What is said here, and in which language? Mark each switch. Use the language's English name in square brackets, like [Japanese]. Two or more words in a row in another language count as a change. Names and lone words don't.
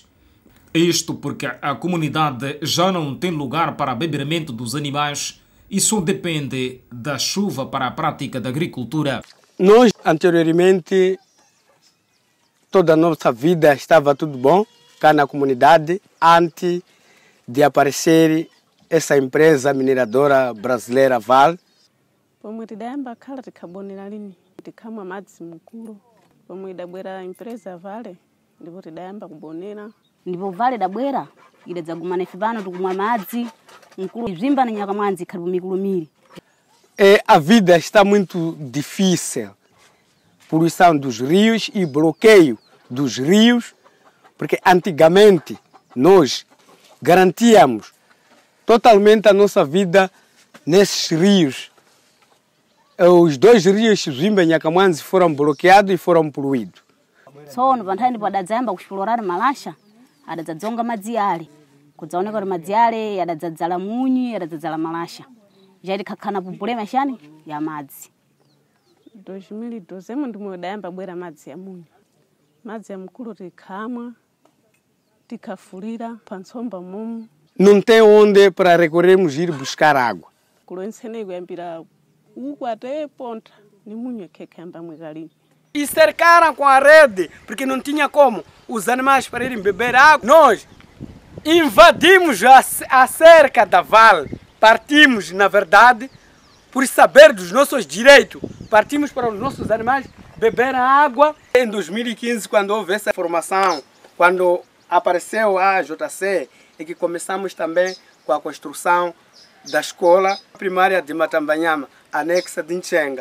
[Portuguese] Isto porque a comunidade já não tem lugar para beberamento dos animais e só depende da chuva para a prática da agricultura. Nós, anteriormente, toda a nossa vida estava tudo bom cá na comunidade, antes de aparecer essa empresa mineradora brasileira Vale. [Nyungwe] Pomwe tidayamba khala tikhabonera lini tikhamwa madzi mukulu. Pomwe idabwera empresa Vale ndipo tidayamba kubonera. Ndipo Vale idabwera idadzagumana ife pano tikumwa madzi mukulu Xinzimba na Nhacamuaze ikhali mikulumiri. [Portuguese] A vida está muito difícil. Poluição dos rios e bloqueio dos rios, porque antigamente nós garantíamos totalmente a nossa vida nesses rios. Os dois rios, Xinzimba e Nhacamuaze, foram bloqueados e foram poluídos. [Nyungwe] Tsono panthani ndipo adadzayamba kuxplorara malasha, adadzadzonga madzi ale. Kudzaoneka kuti madzi ale adadzadzala munyu, adadzadzala malasha. Já tikhakhana problema chani ya madzi. 2012 ndimwe idayamba bwera madzi ya munyu. Madzi ya mukulu tikhamwa, tikhafulira pantsomba mumu. [Portuguese] Não tem onde para recorrermos ir buscar água. [Nyungwe] Kuloensene kuyambira uku [Portuguese] até ponta [Nyungwe] ni munyu ekhekha yamba mwekalini. [Portuguese] E cercaram com a rede, porque não tinha como os animais para irem beber água. Nós invadimos a cerca da Vale. Partimos, na verdade, por saber dos nossos direitos. Partimos para os nossos animais beber água. Em 2015, quando houve essa formação, quando apareceu a JC, e que começamos também com a construção da escola primária de Matambanhama, anexa de Nchenga.